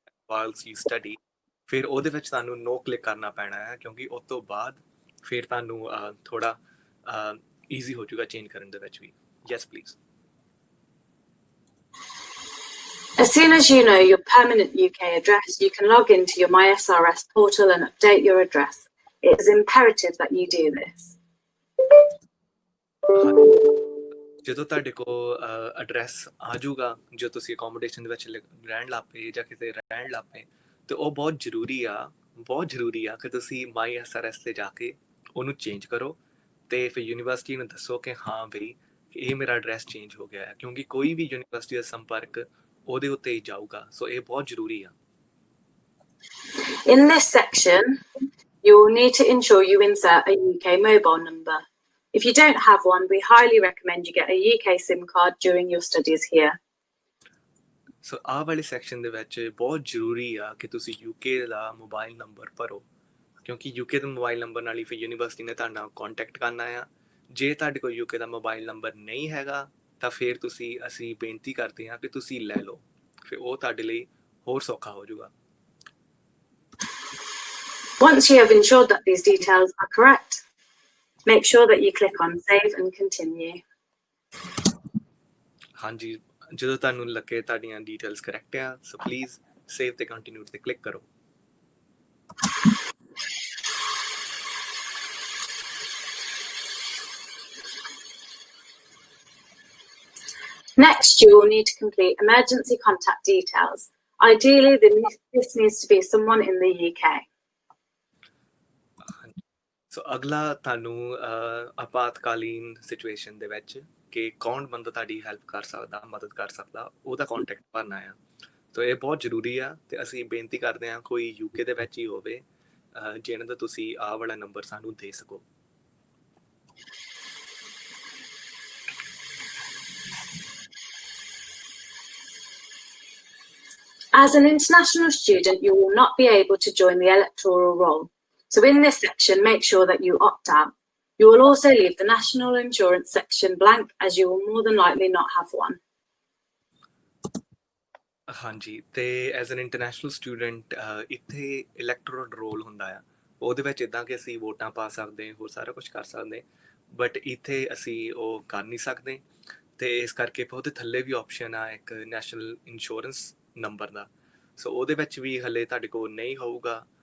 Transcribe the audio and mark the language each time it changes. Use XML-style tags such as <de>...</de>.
<en>whilst you study</en> <pa>ਫਿਰ ਉਹਦੇ ਵਿੱਚ ਤੁਹਾਨੂੰ ਨੋ ਕਲਿੱਕ ਕਰਨਾ ਪੈਣਾ ਹੈ ਕਿਉਂਕਿ ਉਸ ਤੋਂ ਬਾਅਦ ਫਿਰ ਤੁਹਾਨੂੰ ਥੋੜਾ ਈਜ਼ੀ ਹੋ ਜਾਊਗਾ ਚੇਂਜ ਕਰਨ ਦੇ ਵਿੱਚ ਵੀ</pa> <en>Yes please As soon as you know your permanent UK address, you can log into your MySRS portal and update your address. It is imperative that you do this.</en> <pa>ਜਦੋਂ ਤੁਹਾਡੇ ਕੋਲ address ਆ ਜਾਊਗਾ ਜੋ ਤੁਸੀਂ ਅਕੋਮੋਡੇਸ਼ਨ ਦੇ ਵਿੱਚ ਰਹਿਣ ਲੱਗ ਪਏ ਜਾਂ ਕਿਤੇ ਰਹਿਣ ਲੱਗ ਪਏ ਤੇ ਉਹ ਬਹੁਤ ਜ਼ਰੂਰੀ ਆ ਕਿ ਤੁਸੀਂ MySRS ਤੇ ਜਾ ਕੇ ਉਹਨੂੰ ਚੇਂਜ ਕਰੋ ਤੇ ਫਿਰ ਯੂਨੀਵਰਸਿਟੀ ਨੂੰ ਦੱਸੋ ਕਿ ਹਾਂ ਬਈ ਇਹ ਮੇਰਾ ਐਡਰੈਸ ਚੇਂਜ ਹੋ ਗਿਆ ਹੈ ਕਿਉਂਕਿ ਕੋਈ ਵੀ ਯੂਨੀਵਰਸਿਟੀ ਦਾ ਸੰਪਰਕ ਉਹਦੇ ਉੱਤੇ ਹੀ ਜਾਊਗਾ ਸੋ ਇਹ ਬਹੁਤ ਜ਼ਰੂਰੀ ਆ</pa> <en>In this section, you will need to ensure you insert a UK mobile number. If you don't have one, we highly recommend you get a UK SIM card during your studies here.</en> <pa>ਸੋ ਆਹ ਵਾਲੇ section ਦੇ ਵਿੱਚ ਬਹੁਤ ਜ਼ਰੂਰੀ ਆ ਕਿ ਤੁਸੀਂ UK ਦਾ mobile number ਭਰੋ ਕਿਉਂਕਿ ਯੂਕੇ ਦੇ ਮੋਬਾਈਲ ਨੰਬਰ ਨਾਲ ਹੀ ਫਿਰ ਯੂਨੀਵਰਸਿਟੀ ਨੇ ਤੁਹਾਡੇ ਨਾਲ ਕੰਟੈਕਟ ਕਰਨਾ ਆ ਜੇ ਤੁਹਾਡੇ ਕੋਲ UK ਦਾ ਮੋਬਾਈਲ ਨੰਬਰ ਨਹੀਂ ਹੈਗਾ ਤਾਂ ਫਿਰ ਅਸੀਂ ਬੇਨਤੀ ਕਰਦੇ ਹਾਂ ਕਿ ਤੁਸੀਂ ਲੈ ਲਓ, ਫਿਰ ਉਹ ਤੁਹਾਡੇ ਲਈ ਹੋਰ ਸੌਖਾ ਹੋ ਜਾਊਗਾ।</pa> <en>Once you have ensured that these details are correct, make sure that you click on Save and Continue.</en> <pa>ਹਾਂਜੀ, ਜਦੋਂ ਤੁਹਾਨੂੰ ਲੱਗੇ ਤੁਹਾਡੀਆਂ ਡੀਟੇਲਸ ਕਰੈਕਟ ਆ, ਸੋ ਪਲੀਜ਼ ਸੇਵ ਤੇ ਕੰਟੀਨਿਊ ਤੇ ਕਲਿੱਕ ਕਰੋ।</pa> <en>Next, you will need to complete emergency contact details. Ideally, this needs to be someone in the UK.</en> <pa>ਸੋ ਅਗਲਾ ਤੁਹਾਨੂੰ ਆਪਾਤਕਾਲੀਨ ਸਿਚੁਏਸ਼ਨ ਦੇ ਵਿੱਚ ਕਿ ਕੌਣ ਬੰਦਾ ਤੁਹਾਡੀ ਹੈਲਪ ਕਰ ਸਕਦਾ, ਮਦਦ ਕਰ ਸਕਦਾ, ਉਹਦਾ ਕੰਟੈਕਟ ਭਰਨਾ ਆ। ਸੋ ਇਹ ਬਹੁਤ ਜ਼ਰੂਰੀ ਆ ਤੇ ਅਸੀਂ ਬੇਨਤੀ ਕਰਦੇ ਹਾਂ ਕੋਈ UK ਦੇ ਵਿੱਚ ਹੀ ਹੋਵੇ ਜਿਹਨਾਂ ਦਾ ਤੁਸੀਂ ਆਹ ਵਾਲਾ ਨੰਬਰ ਸਾਨੂੰ ਦੇ ਸਕੋ।</pa> <en>As an international student, you will not be able to join the electoral roll. So in this section, make sure that you opt out. You will also leave the national insurance section blank, as you will more than likely not have one.</en> <pa>ਹਾਂਜੀ, ਤੇ</pa> <en>as an international student</en> <pa>ਇੱਥੇ electoral role ਹੁੰਦਾ ਆ, ਉਹਦੇ ਵਿੱਚ ਇੱਦਾਂ ਕਿ ਅਸੀਂ ਵੋਟਾਂ ਪਾ ਸਕਦੇ, ਹੋਰ ਸਾਰਾ ਕੁਛ ਕਰ ਸਕਦੇ, ਬਟ ਇੱਥੇ ਅਸੀਂ ਉਹ ਕਰ ਨਹੀਂ ਸਕਦੇ। ਤੇ ਇਸ ਕਰਕੇ ਉਹਦੇ ਥੱਲੇ ਵੀ ਆਪਸ਼ਨ ਆ ਇੱਕ ਨੈਸ਼ਨਲ ਇੰਸ਼ੋਰੈਂਸ ਨੰਬਰ ਦਾ, ਸੋ ਉਹਦੇ ਵਿੱਚ ਵੀ ਹਲੇ ਤੁਹਾਡੇ ਕੋਲ ਨਹੀਂ ਹੋਊਗਾ।</pa>